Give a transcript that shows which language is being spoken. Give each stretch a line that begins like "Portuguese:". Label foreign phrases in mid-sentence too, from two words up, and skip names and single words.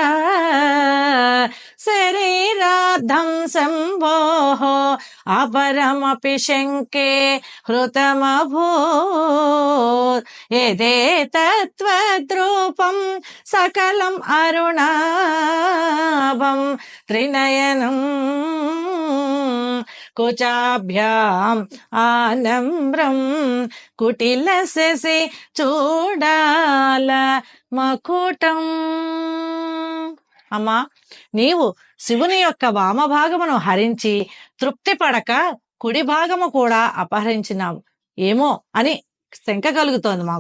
Sanskrit: शरीरार्धं शम्भोः अपरमपि शङ्के हृतमभूत् यदेतत्त्वद्रूपं सकलम् अरुणाभं त्रिनयनं कुचाभ्याम् आनम्रं कुटिलशशि చూడాల మకుటం.
Telugu: అమ్మా, నీవు శివుని యొక్క వామభాగమును హరించి తృప్తి పడక కుడి భాగము కూడా అపహరించినావు ఏమో అని శంక కలుగుతోంది మాకు.